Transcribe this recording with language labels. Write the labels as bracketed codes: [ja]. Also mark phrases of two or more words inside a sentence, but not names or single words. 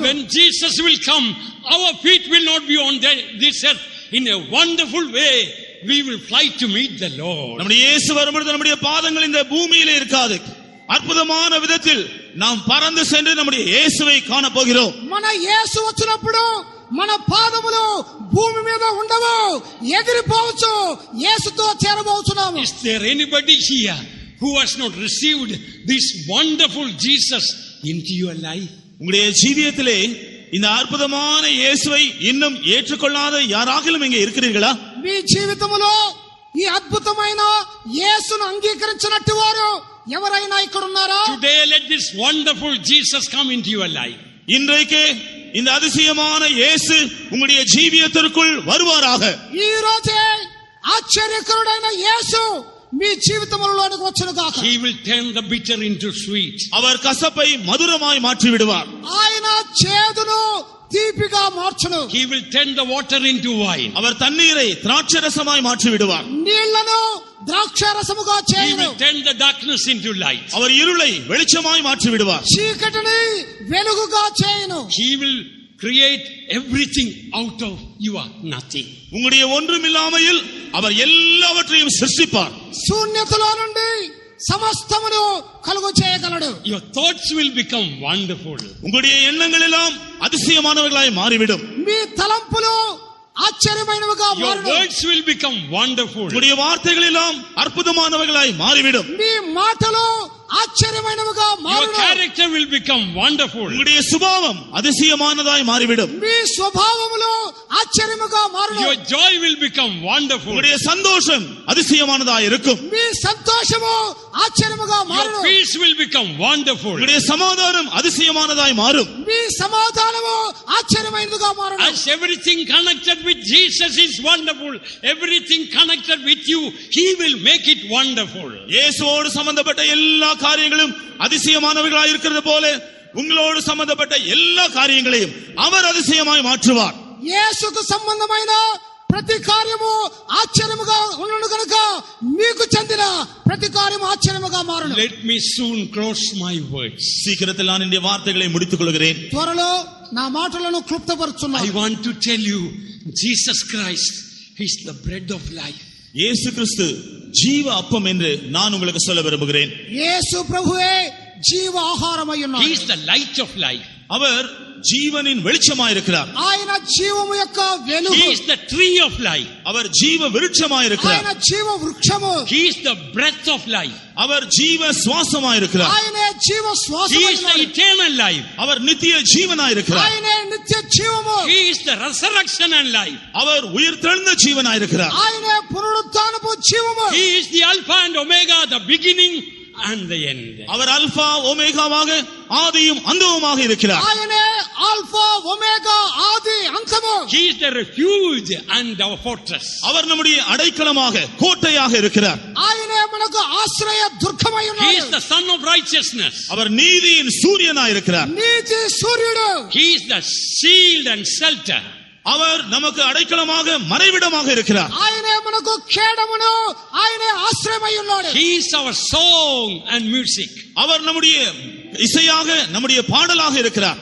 [en] When Jesus will come, our feet will not be on this earth. In a wonderful way we will fly to meet the Lord. [ta] நம்முடைய இயேசு வரும்போது நம்முடைய பாதங்கள் இந்த பூமியிலே இருக்காது. అద్భుతమైన విధத்தில் நாம் பறந்து சென்று நம்முடைய இயேசுவை காண போகிறோம். [te] మన యేసు వచ్చినప్పుడు మన పాదములు భూమి మీద ఉండవు, ఎగిరిపోవచ్చు, యేసుతో చేరబోతున్నాము. [en] Is there anybody here who has not received this wonderful Jesus into your life? [ta] உங்களுடைய ஜீவியத்திலே இந்த அற்புதமான இயேசுவை இன்னும் ஏற்றுக்கொள்ளாத யாராகிலும் இங்கே இருக்கிறீர்களா? [te] మీ జీవితములో ఈ అద్భుతమైన యేసును అంగీకరించినట్టు వారు ఎవరైనా ఇక్కడ ఉన్నారా? [en] Today let this wonderful Jesus come into your life. [ta] இன்றைக்கு இந்த அதிசயமான இயேசு உங்களுடைய ஜீவியத்திற்குள் வருவாராக. [te] ఈ రోజే ఆశ్చర్యకరుడైన యేసు మీ జీవితములోనికి వచ్చును గాక. [en] He will turn the bitter into sweet. [ta] அவர் கசப்பை மதுரமாய் மாற்றி விடுவார். [te] ఆయన చేదును తీపిగా మార్చును. [en] He will turn the water into wine. [ta] அவர் தண்ணீரை திராட்சரசமாய் மாற்றி விடுவார். [te] నీళ్లను ద్రాక్షారసముగా [en] He [te] చేయును. [en] will turn the darkness into light. [ta] அவர் இருளை வெளிச்சமாய் மாற்றி விடுவார். [te] చీకటిని వెలుగుగా చేయును. [en] He will create everything out of your nothing. [ta] உங்களுடைய ஒன்றுமில்லாமையில் அவர் எல்லாவற்றையும் சிருஷ்டிப்பார். [te] శూన్యతలో నుండి సమస్తమును కలుగు చేయగలడు. [en] Your thoughts will become wonderful. [ta] உங்களுடைய எண்ணங்கள் எல்லாம் அதிசயமானவர்களாய் மாறிவிடும். [te] మీ తలంపులు ఆశ్చర్యమైనవిగా [en] Your [te] మారును. [en] words will become wonderful. [ta] உங்களுடைய வார்த்தைகள் எல்லாம் அற்புதமானவர்களாய் மாறிவிடும். [te] మీ మాటలు ఆశ్చర్యమైనవిగా [en] Your [te] మారును. [en] character will become wonderful. [ta] உங்களுடைய சுபாவம் அதிசயமானதாய் மாறிவிடும். [te] మీ స్వభావములు ఆశ్చర్యముగా మారును. [en] Your joy will become wonderful. [ta] உங்களுடைய சந்தோஷம் அதிசயமானதாய் இருக்கும். [te] మీ సంతోషము ఆశ్చర్యముగా [en] Your [te] మారును. [en] peace will become wonderful. [ta] உங்களுடைய சமாதானம் அதிசயமானதாய் மாறும். [te] మీ సమాధానము ఆశ్చర్యమైనదిగా మారును. [en] As everything connected with Jesus is wonderful, everything connected with you, He will make it wonderful. [ta] இயேசுவோடு சம்பந்தப்பட்ட எல்லா காரியங்களும் அதிசயமானவர்களாய் இருக்கிறது போல உங்களோடு சம்பந்தப்பட்ட எல்லா காரியங்களையும் அவர் அதிசயமாய் மாற்றுவார். [te] యేసుకు సంబంధమైన ప్రతి కార్యము ఆశ్చర్యముగా ఉన్నను గనుక మీకు చెందిన ప్రతి కార్యము ఆశ్చర్యముగా మారును. [en] Let me soon close my words. [ta] சீக்கிரத்தில் நான் இந்த வார்த்தைகளை முடித்துக் கொள்கிறேன். [te] త్వరలో నా మాటలను [en] I [te] క్లుప్తపరుచున్నాను. [en] want to tell you, Jesus Christ is the bread of life. [ta] இயேசு கிறிஸ்து ஜீவ அப்பம் என்று நான் உங்களுக்கு சொல்ல விரும்புகிறேன். [te] యేసు ప్రభువే జీవ ఆహారమై ఉన్నాడు. [en] He is the light of life. [ta] அவர் ஜீவனின் வெளிச்சமாயிருக்கிறார். [te] ఆయన జీవము యొక్క వెలుగు. [en] He is the tree of life. [ta] அவர் ஜீவ விருட்சமாயிருக்கிறார். [te] ఆయన జీవ వృక్షము. [en] He is the breath of life. [ta] அவர் ஜீவ சுவாசமாயிருக்கிறார். [te] ఆయనే జీవ శ్వాసము. [en] He is the eternal life. [ta] அவர் நித்திய ஜீவனாயிருக்கிறார். [te] ఆయనే నిత్య జీవము. [en] He is the resurrection and life. [ta] அவர் உயிர்த்தெழுந்த ஜீவனாயிருக்கிறார். [te] ఆయనే పునరుత్థానపు జీవము. [en] He is the Alpha and Omega, the beginning and the end. [ta] அவர் அல்பா ஒமேகாவாக ஆதியும் அந்தமுமாக இருக்கிறார். [te] ఆయనే ఆల్ఫా ఒమేగా ఆది అంతము. [en] He is the refuge and our fortress. [ta] அவர் நம்முடைய அடைக்கலமாக கோட்டையாக இருக்கிறார். [te] ఆయనే మనకు ఆశ్రయ దుర్గమై [en] He [te] ఉన్నాడు. [en] is the Son of righteousness. [ta] அவர் நீதியின் சூரியனாயிருக்கிறார். [te] నీతి సూర్యుడు. [en] He is the shield and shelter. [ta] அவர் நமக்கு அடைக்கலமாக மறைவிடமாக இருக்கிறார். [te] ఆయనే మనకు ఖేడమును. ఆయనే ఆశ్రయమై ఉన్నాడు. [en] He is our song and music. [ta] அவர் நம்முடைய இசையாக நம்முடைய பாடலாக இருக்கிறார்.